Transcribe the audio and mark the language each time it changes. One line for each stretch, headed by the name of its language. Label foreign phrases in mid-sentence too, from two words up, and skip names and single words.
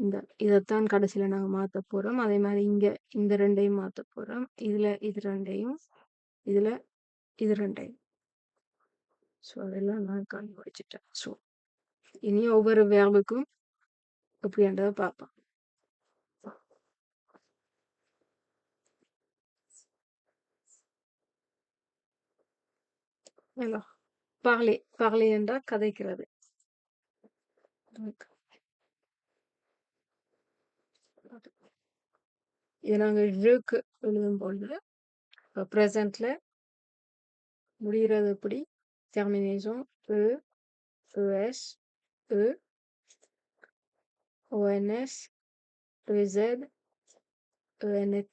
Tamil: இதைத்தான் கடைசியில நாங்க மாத்த போறோம். அதே மாதிரி இங்க இந்த ரெண்டையும் மாத்த போறோம். இதுல இது ரெண்டையும், இதுல இது ரெண்டையும். ஸோ அதெல்லாம் நான் கண்டுபிடிச்சிட்டேன். ஸோ இனி ஒவ்வொரு வேர்புக்கும் எப்படின்றத பார்ப்போம்.
French: Alors, parler.
Tamil: Parler என்றால் கதைக்கிறது. இது நாங்கள் ஜுக்கு எழுதும் பொழுது ப்ரெசண்ட்ல முடிகிறது எப்படி டெர்மினேஷன் E, ES, E, ONS, EZ, ENT.